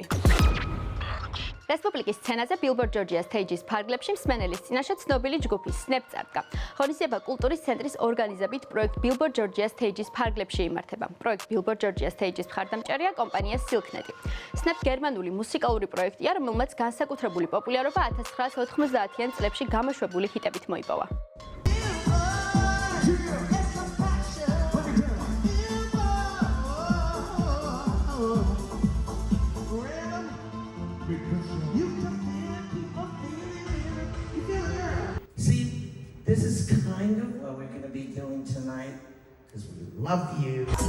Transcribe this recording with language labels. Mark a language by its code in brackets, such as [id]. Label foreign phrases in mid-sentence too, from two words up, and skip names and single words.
[ka] რესპუბლიკის სცენაზე Billboard Georgia Stage-ის ფარგლებში მსმენელის წინაშე ცნობილი ჯგუფი Snap წარდგა. ღონისძიება კულტურის ცენტრის ორგანიზებით პროექტ Billboard Georgia Stage-ის ფარგლებში იმართება. პროექტ Billboard Georgia Stage-ის მხარდამჭერია კომპანია Silknet. Snap გერმანული მუსიკალური პროექტია, რომელმაც განსაკუთრებული პოპულარობა 1990-იან წლებში გამოშვებული ჰიტებით მოიპოვა. [en] This is kind of what we're going to be doing tonight because we love you.